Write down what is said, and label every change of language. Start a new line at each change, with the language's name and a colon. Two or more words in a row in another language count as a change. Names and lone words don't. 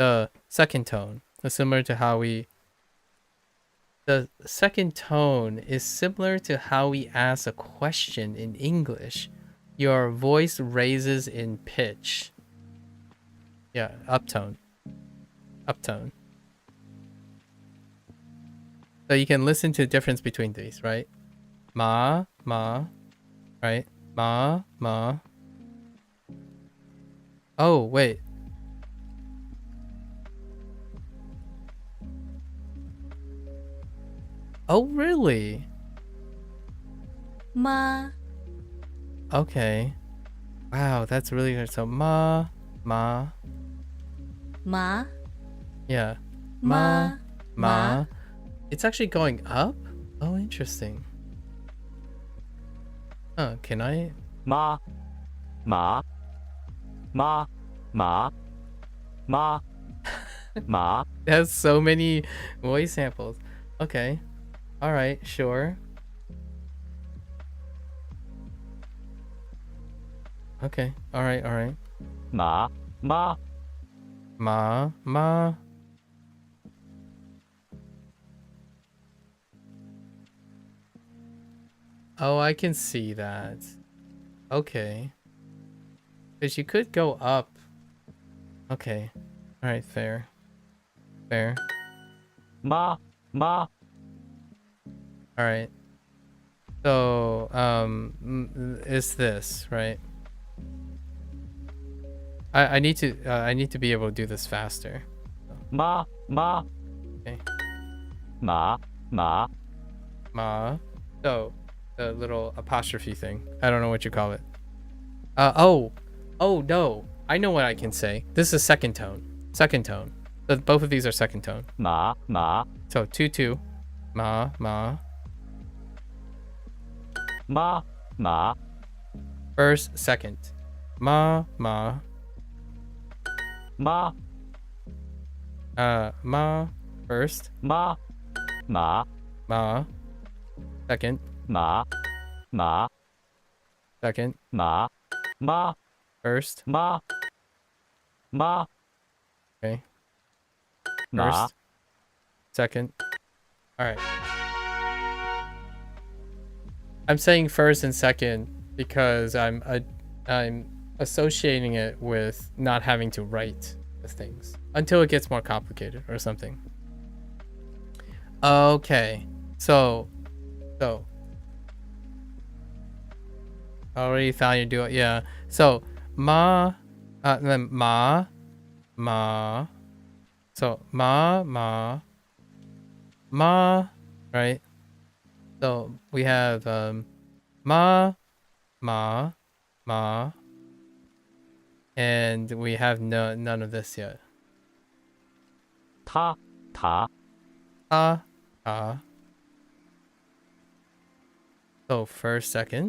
English: the second tone is similar to how we. The second tone is similar to how we ask a question in English. Your voice raises in pitch. Yeah, uptone. Uptone. So you can listen to the difference between these, right?
Chinese: Ma, ma, right? Ma, ma.
English: Oh, wait. Oh, really? Ma. Okay. Wow, that's really good.
Chinese: So ma, ma.
English: Ma. Yeah. Ma. Ma. It's actually going up? Oh, interesting. Huh, can I?
Chinese: Ma. Ma. Ma. Ma. Ma. Ma.
English: It has so many voice samples. Okay. All right, sure. Okay. All right, all right.
Chinese: Ma. Ma. Ma, ma.
English: Oh, I can see that. Okay. Because you could go up. Okay. All right, fair. Fair.
Chinese: Ma. Ma.
English: All right. So, is this, right? I need to be able to do this faster.
Chinese: Ma. Ma.
English: Okay.
Chinese: Ma. Ma.
English: Ma. So, the little apostrophe thing. I don't know what you call it. Oh no. I know what I can say. This is second tone. Second tone. So both of these are second tone.
Chinese: Ma. Ma.
English: So 2-2.
Chinese: Ma, ma. Ma. Ma.
English: First, second.
Chinese: Ma, ma.
English: Ma. Ma. First.
Chinese: Ma. Ma.
English: Ma. Second.
Chinese: Ma. Ma.
English: Second.
Chinese: Ma. Ma.
English: First.
Chinese: Ma. Ma.
English: Okay. Ma. First. Second. All right. I'm saying first and second because I'm associating it with not having to write the things until it gets more complicated or something. Okay. So already found your duo. Yeah. So ma, then ma. So ma, right? So we have ma, and we have none of this yet.
Chinese: Ta. Ta.
English: Ta. So first, second.